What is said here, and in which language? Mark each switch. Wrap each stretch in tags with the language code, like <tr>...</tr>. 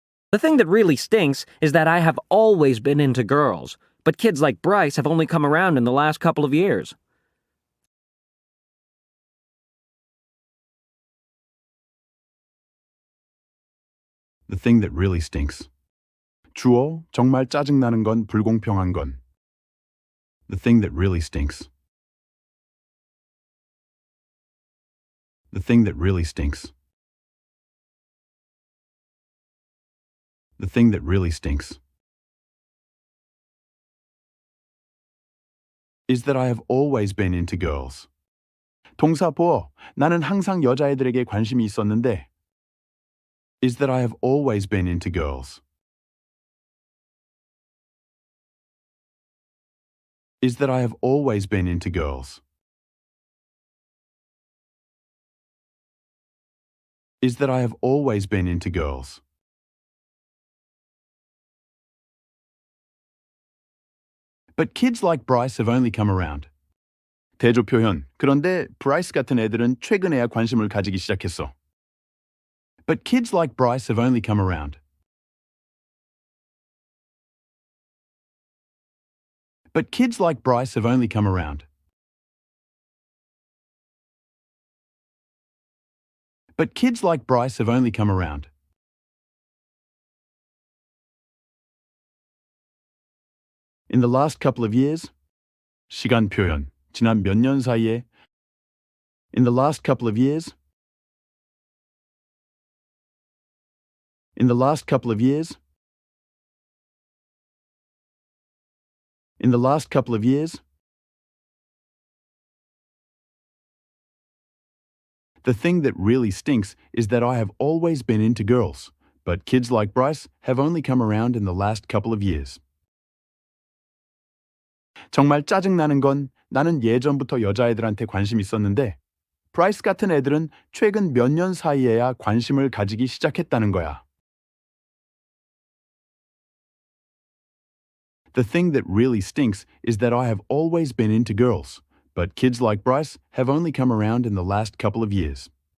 <en>The thing that really stinks is that I have always been into girls, but kids like Bryce have only come around in the last couple of years. The thing that really stinks.</en> <ko>주어, 정말 짜증나는 건 불공평한 건.</ko> <en>The thing that really stinks. The thing that really stinks. The thing that really stinks. Is that I have always been into girls.</en> <ko>동사 보어, 나는 항상 여자애들에게 관심이 있었는데.</ko> <en>Is that I have always been into girls. Is that I have always been into girls. Is that I have always been into girls. But kids like Bryce have only come around.</en> <ko>대조 표현, 그런데 브라이스 같은 애들은 최근에야 관심을 가지기 시작했어.</ko> <en>But kids like Bryce have only come around. But kids like Bryce have only come around. But kids like Bryce have only come around. In the last couple of years.</en> <ko>시간 표현, 지난 몇 년 사이에.</ko> <en>In the last couple of years. In the last couple of years. In the last couple of years. The thing that really stinks is that I have always been into girls, but kids like Bryce have only come around in the last couple of years.</en> <ko>정말 짜증나는 건 나는 예전부터 여자애들한테 관심 있었는데, 브라이스 같은 애들은 최근 몇 년 사이에야 관심을 가지기 시작했다는 거야.</ko> <en>The thing that really stinks is that I have always been into girls, but kids like Bryce have only come around in the last couple of years.</en>